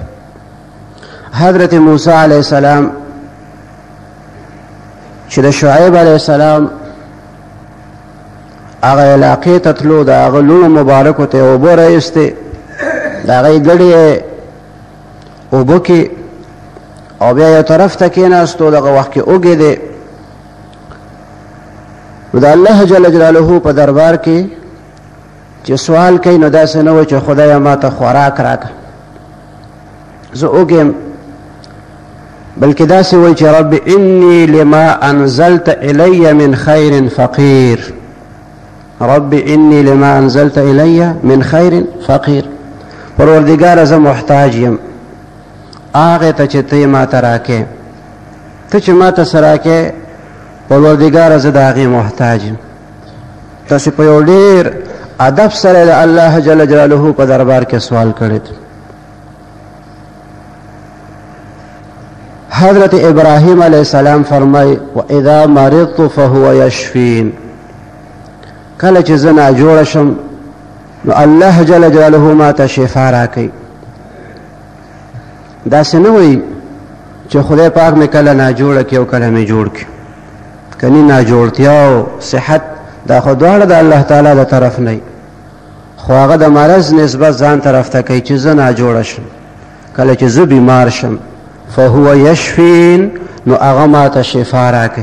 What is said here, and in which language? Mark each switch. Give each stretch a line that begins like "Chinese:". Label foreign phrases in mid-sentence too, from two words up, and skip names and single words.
Pashto: حضرت موسی
Arabic: علیه السلام
Pashto: چې د شعیب
Arabic: علیه السلام
Pashto: هغه علاقې ته تلو، د هغه لوڼو مبارکو ته اوبه راایستې، د هغې ګډې اوبه کې، او بیا یو طرف ته کېناستو، دغه وخت کې اوږې دی. نو د الله
Arabic: جل جلاله
Pashto: په دربار کې چې سوال کوي نو داسې نه و چې خدایه ما ته خوراک راکړه زه اوږم، بلکې داسې وایي چې
Arabic: رب انی لما انزلت الی من خیر فقیر، رب انی لما انزلت الی من خیر فقیر،
Pashto: پروردګاره زه محتاج یم هغې ته چې ته یې ما ته راکې، ته چې ما ته څه راکې پروردګاره زه د هغې محتاج یم. تاسې په یو ډېر ادب سره د الله
Arabic: جل جلاله
Pashto: په دربار کې سوال کړی دی. حضرت ابراهیم
Arabic: علیه السلام
Pashto: فرمای
Arabic: واذا مرضت فهو یشفین،
Pashto: کله چې زه ناجوړه شم نو الله
Arabic: جل جلاله
Pashto: ما ته شفا راکوي. داسې نه وایي چې خدای پاک مې کله ناجوړه کړي او کله مې جوړ کړي، کني ناجوړتیا او صحت دا خو دواړه د الله تعالی د طرف نه، خو هغه د مرض نسبت ځان طرف ته کوي چې زه ناجوړه شم، کله چې زه بیمار شم
Arabic: فهو یشفین
Pashto: نو هغه ما ته شفا راکوي.